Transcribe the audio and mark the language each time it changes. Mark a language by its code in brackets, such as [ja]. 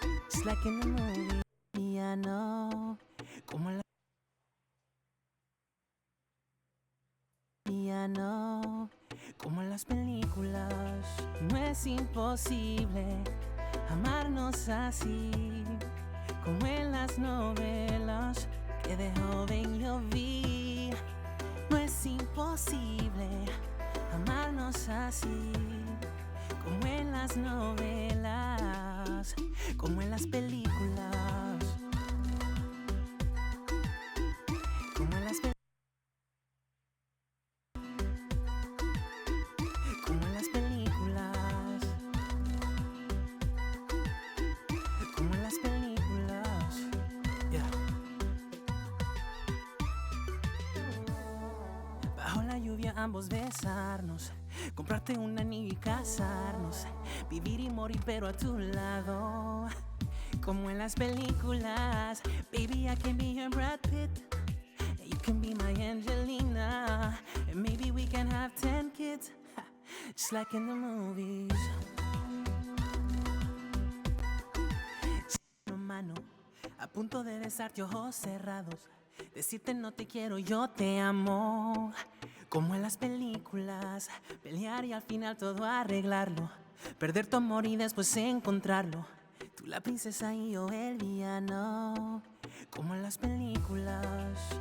[en] Just like in the movie, I know. [es] Como en la no, como en las películas. No es imposible amarnos así, como en las novelas que de joven yo vi. No es imposible amarnos así, como en las novelas, como en las películas, como en las películas. Como en las películas, como en las películas. Yeah. Bajo la lluvia ambos besarnos, comprarte un anillo y casarnos, vivir y morir pero a tu lado, como en las películas. [en] Baby, I can be your Brad Pitt, you can be my Angelina, and maybe we can have 10 kids, just like in the movies. [es] Mano, a punto de besarte ojos cerrados, decirte no te quiero, yo te amo, como en las películas, pelear y al final todo arreglarlo, perder tu amor y después encontrarlo, tú la princesa y yo el villano, como en las películas.